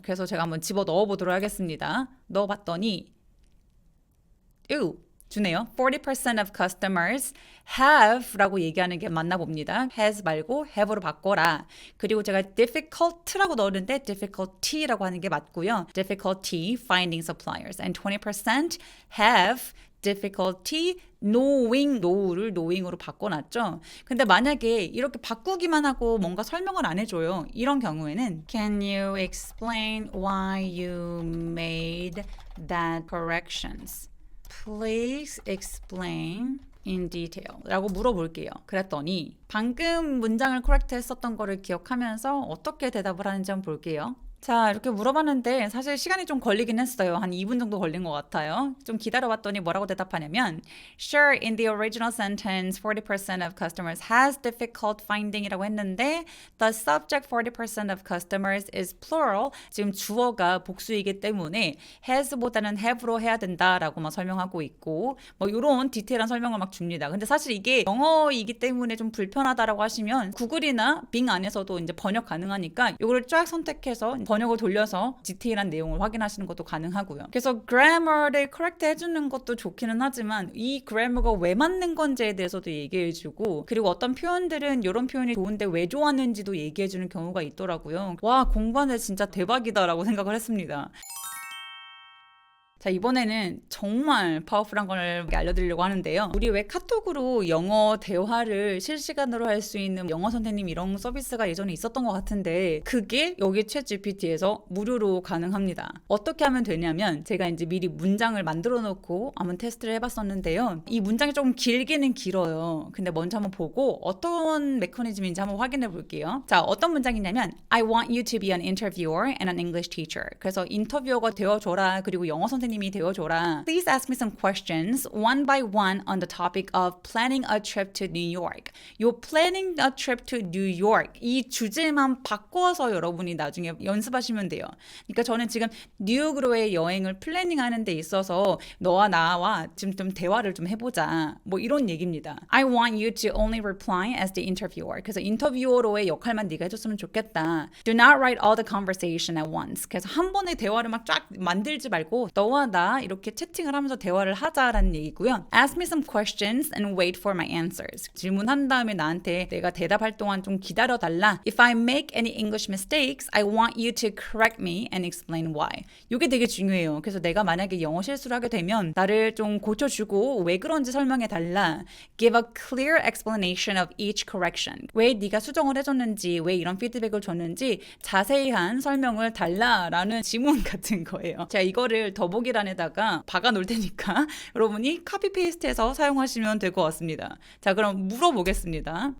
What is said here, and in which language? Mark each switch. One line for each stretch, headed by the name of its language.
Korean: 그래서 제가 한번 집어 넣어보도록 하겠습니다. 넣어봤더니 주네요.
English: 40% of customers have
Korean: 라고 얘기하는 게 맞나 봅니다. has 말고 have로 바꿔라. 그리고 제가 difficult라고 넣었는데 difficulty라고 하는 게 맞고요.
English: difficulty finding suppliers and 20% have difficulty knowing, know를 knowing으로
Korean: 바꿔놨죠. 근데 만약에 이렇게 바꾸기만 하고 뭔가 설명을 안 해줘요. 이런 경우에는
English: Can you explain why you made that corrections? Please explain in detail
Korean: 라고 물어볼게요. 그랬더니 방금 문장을 correct 했었던 거를 기억하면서 어떻게 대답을 하는지 한번 볼게요. 자, 이렇게 물어봤는데 사실 시간이 좀 걸리긴 했어요. 한 2분 정도 걸린 것 같아요. 좀 기다려봤더니 뭐라고 대답하냐면
English: Sure, in the original sentence, 40% of customers has difficult finding
Korean: 이라고 했는데
English: the subject 40% of customers is plural.
Korean: 지금 주어가 복수이기 때문에 has보다는 have로 해야 된다라고 막 설명하고 있고 뭐 이런 디테일한 설명을 막 줍니다. 근데 사실 이게 영어이기 때문에 좀 불편하다라고 하시면 구글이나 빙 안에서도 이제 번역 가능하니까 이거를 쫙 선택해서 번역을 돌려서 디테일한 내용을 확인하시는 것도 가능하고요. 그래서 grammar를 correct 해주는 것도 좋기는 하지만 이 grammar가 왜 맞는 건지에 대해서도 얘기해주고 그리고 어떤 표현들은 이런 표현이 좋은데 왜 좋았는지도 얘기해주는 경우가 있더라고요. 와, 공부하는데 진짜 대박이다라고 생각을 했습니다. 자, 이번에는 정말 파워풀한 걸 알려드리려고 하는데요. 우리 왜 카톡으로 영어 대화를 실시간으로 할 수 있는 영어 선생님 이런 서비스가 예전에 있었던 것 같은데 그게 여기 챗 GPT에서 무료로 가능합니다. 어떻게 하면 되냐면 제가 이제 미리 문장을 만들어 놓고 한번 테스트를 해봤었는데요. 이 문장이 조금 길기는 길어요. 근데 먼저 한번 보고 어떤 메커니즘인지 한번 확인해 볼게요.
English: 자, 어떤 문장이냐면 I want you to be an interviewer and an English teacher.
Korean: 그래서 인터뷰어가 되어줘라. 그리고 영어 선생님 선생님이 되어줘라.
English: Please ask me some questions one by one on the topic of planning a trip to New York.
Korean: 요
English: planning a trip to New York
Korean: 이 주제만 바꿔서 여러분이 나중에 연습하시면 돼요. 그러니까 저는 지금 뉴욕으로의 여행을 플래닝하는 데 있어서 너와 나와 지금 좀 대화를 좀 해보자. 뭐 이런 얘기입니다.
English: I want you to only reply as the interviewer.
Korean: 그래서 인터뷰어로의 역할만 네가 해줬으면 좋겠다.
English: Do not write all the conversation at once.
Korean: 그래서 한 번에 대화를 막 쫙 만들지 말고 너와 나 이렇게 채팅을 하면서 대화를 하자라는 얘기고요.
English: Ask me some questions and wait for my answers.
Korean: 질문한 다음에 나한테 내가 대답할 동안 좀 기다려달라.
English: If I make any English mistakes, I want you to correct me and explain why.
Korean: 이게 되게 중요해요. 그래서 내가 만약에 영어 실수를 하게 되면 나를 좀 고쳐주고 왜 그런지 설명해달라.
English: Give a clear explanation of each correction.
Korean: 왜 네가 수정을 해줬는지, 왜 이런 피드백을 줬는지 자세한 설명을 달라라는 지문 같은 거예요. 제가 이거를 더보기란에다가 박아놓을 테니까 여러분이 카피 페이스트해서 사용하시면 될 것 같습니다. 자, 그럼 물어보겠습니다.